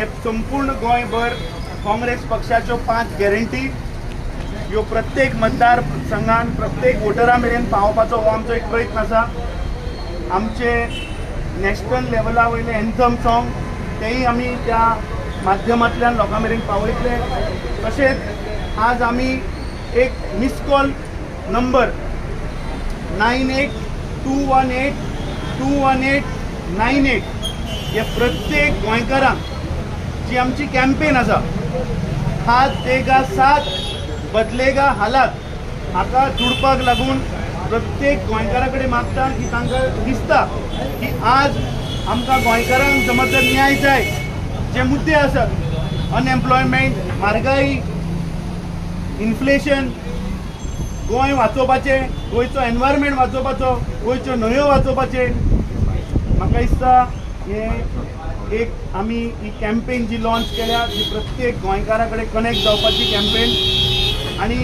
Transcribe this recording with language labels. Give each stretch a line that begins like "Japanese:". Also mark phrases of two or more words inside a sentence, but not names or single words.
Konkani: संपूर्ण गोंयभर काँग्रेस पक्षाच्यो 5 गॅरंटी ह्यो प्रत्येक मतदार संघान प्रत्येक वोटरा मेरेन पावोवपाचो हो आमचो एक प्रयत्न आसा आमचे नॅशनल लेवला वयले
English: anthem song
Konkani: तेही आमी त्या माध्यमांतल्यान लोकां मेरेन पावयतले तशेंच आज आमी एक
English: miss call number
Konkani: 9821821898 हे प्रत्येक गोंयकारांक जी आमची कॅम्पेन आसा
Hindi: हात देगा साथ बदलेगा हालात
Konkani: हाका जुळपाक लागून प्रत्येक गोंयकारा कडेन मागता की तांकां दिसता की आज आमकां गोंयकारांक समज जर न्याय जाय जे मुद्दे आसात अनएम्प्लॉयमेंट म्हारगाई इन्फ्लेशन गोंय वाचोवपाचें गोंयचो एनवायरमेंट वाचोवपाचो गोंयच्यो न्हंयो वाचोवपाचे म्हाका दिसता हे एक आमी ही कॅम्पेन जी लॉन्च केल्या ती प्रत्येक गोंयकारा कडेन कनेक्ट जावपाची कॅम्पेन आणि